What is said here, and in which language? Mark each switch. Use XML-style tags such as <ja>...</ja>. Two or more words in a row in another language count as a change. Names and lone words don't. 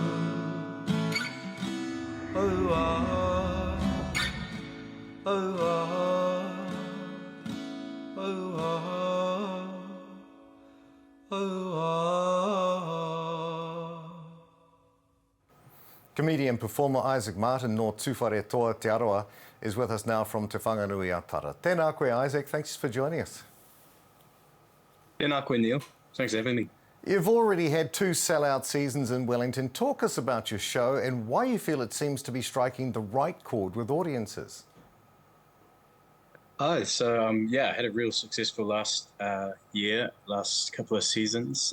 <en>Oh ah, oh ah, oh ah, oh ah. Comedian performer Isaac Martyn no tūwhare toa Te Aroa is with us now from Te Whanganui a Tara.</en> <mi>Tēnā koe,</mi> <en>Isaac. Thanks for joining us.</en> <mi>Tēnā koe,</mi> <en>Neil. Thanks for having me. You've already had 2 sellout seasons in Wellington. Talk us about your show and why you feel it seems to be striking the right chord with audiences. I had a real successful last couple of seasons.</en>